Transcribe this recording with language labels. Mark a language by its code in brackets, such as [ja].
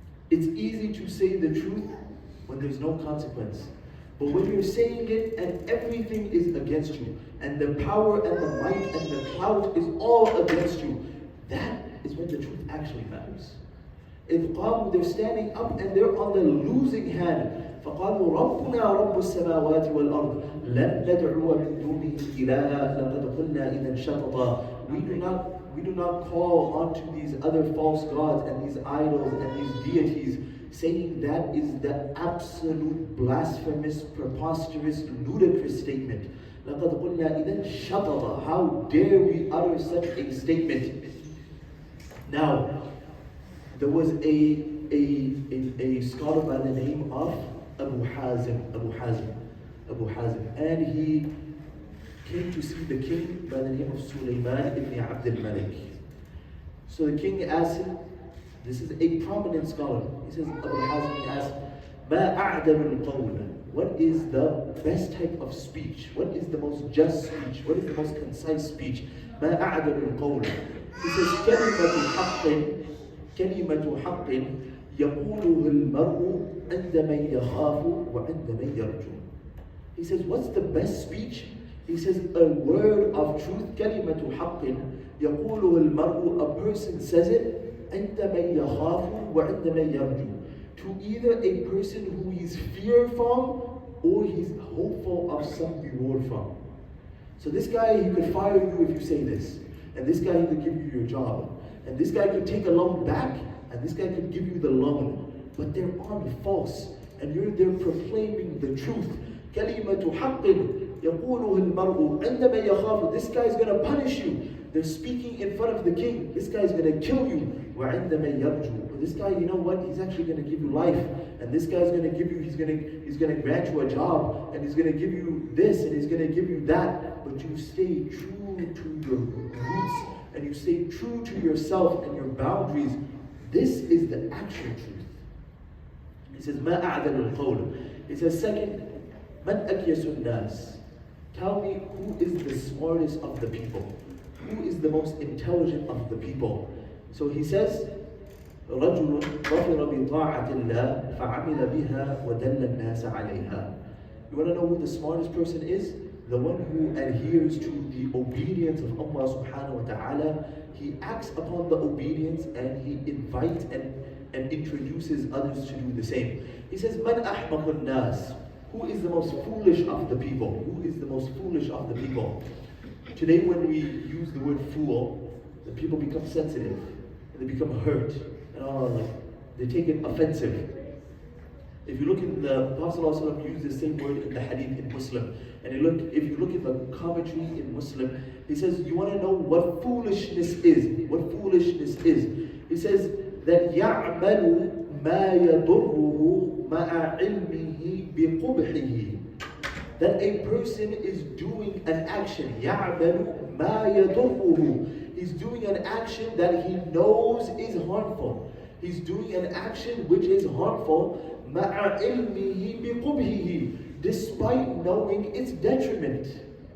[en] It's easy to say the truth when there's no consequence. But when you're saying it and everything is against you, and the power and the might and the clout is all against you, that is when the truth actually matters. [ar] إِذْ قَامُوا, [en] they're standing up and they're on the losing hand. [ar] فقالوا ربنا رب السماوات والأرض لن ندعو من دونه إلها لقد قلنا إذا شططا. [en] We do not call onto these other false gods and these idols and these deities, saying that is the absolute blasphemous, preposterous, ludicrous statement. [ar] لقد قلنا إذا شططا. [en] How dare we utter such a statement? Now, there was a scholar by the name of Abu Hazim, and he came to see the king by the name of Sulaiman ibn Abd al-Malik. So the king asked him, this is a prominent scholar, he says, Abu Hazim, he asked, [ar] مَا أَعْدَلُ الْقَوْلَ? [en] What is the best type of speech? What is the most just speech? What is the most concise speech? [ar] مَا أَعْدَلُ الْقَوْلَ? He says, كلمة حق يقوله المرء عند من يخاف وعند من يرجو. [en] He says, what's the best speech? He says, a word of truth, [ar] كلمة حق يقوله المرء, [en] a person says it, [ar] عند من يخاف وعند من يرجو, [en] to either a person who he's feared from or he's hopeful of some reward from. So this guy, he could fire you if you say this, and this guy, he could give you your job, and this guy could take a loan back, and this guy could give you the loan, but they're on false, and you're there proclaiming the truth. [ar] كلمة حق يقوله المرء عندما يخاف. [en] This guy is going to punish you. They're speaking in front of the king. This guy is going to kill you. [ar] وعندما يرجو. [en] But this guy, you know what? He's actually going to give you life, and this guy is going to give you. He's going to grant you a job, and he's going to give you this, and he's going to give you that. But you stay true to your roots, and you stay true to yourself and your boundaries. This is the actual truth. [ar] He says, مَا أَعْدَلُ الْقَوْلِ. [en] He says, second, [ar] مَنْ أَكْيَسُ النَّاسِ. [en] Tell me, who is the smartest of the people? Who is the most intelligent of the people? [ar] So he says, رَجُلٌ ظَفِرَ بِطَاعَةِ اللَّهِ فَعَمِلَ بِهَا وَدَلَّ النَّاسَ عَلَيْهَا. [en] You want to know who the smartest person is? The one who adheres to the obedience of Allah subhanahu wa ta'ala. He acts upon the obedience and he invites and introduces others to do the same. [ar] He says, مَنْ أَحْمَقُ النَّاسِ. [en] Who is the most foolish of the people? Who is the most foolish of the people? Today when we use the word fool, the people become sensitive, and they become hurt, and they take it offensive. If you look in the Prophet ﷺ used the same word in the hadith in Muslim, and if you look at the commentary in Muslim, he says, you want to know what foolishness is? What foolishness is? [ar] He says that يَعْمَلُ مَا يَضُرُّهُ مَعَ عِلْمِهِ بِقُبْحِهِ. [en] That a person is doing an action, [ar] يَعْمَلُ مَا يَضُرُّهُ. [en] He's doing an action that he knows is harmful. He's doing an action which is harmful, [ar] مَعَ عِلْمِهِ بِقُبْحِهِ, [en] despite knowing its detriment.